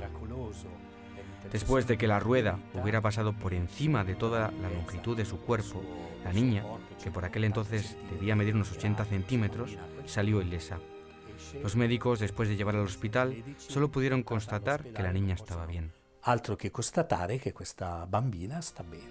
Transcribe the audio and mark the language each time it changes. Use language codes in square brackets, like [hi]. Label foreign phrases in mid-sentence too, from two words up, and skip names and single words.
[es] Después de que la rueda hubiera pasado por encima de toda la longitud de su cuerpo, la niña, que por aquel entonces debía medir unos 80 centímetros, salió ilesa. Los médicos, después de llevarla al hospital, solo pudieron constatar que la niña estaba bien. [it] Altro che constatare che questa bambina sta bene.